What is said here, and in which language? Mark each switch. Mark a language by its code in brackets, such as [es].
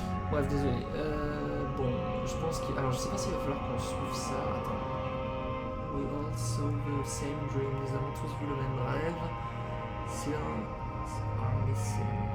[fr] Bref, désolé. Bon, je pense qu'il... Alors, je sais pas s'il va falloir qu'on suive ça. Attends. [en] We all saw the same dream. [fr] Nous avons tous vu le même rêve. [en] Seals are missing.